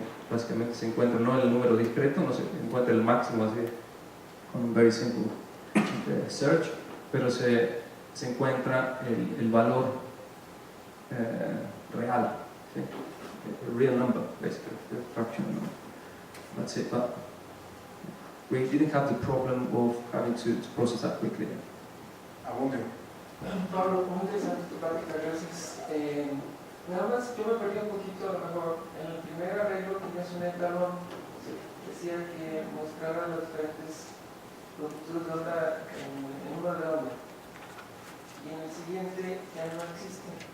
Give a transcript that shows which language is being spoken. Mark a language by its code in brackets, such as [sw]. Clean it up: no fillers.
[es] Básicamente se encuentra no el número discreto, no se encuentra el máximo así con un [en] very simple search, [es] pero se encuentra el valor real, ¿sí? [en] A real number, basically, the fractional number. That's it. But we didn't have the problem of having to process that quickly. [es] Abunde. Pablo, muy interesante tu práctica, gracias. Nada más, yo me perdí un poquito, a lo mejor, en el primer arreglo tenías un etalón, decía que mostraba las diferentes longitudes de onda en uno de onda, y en el siguiente ya no existe.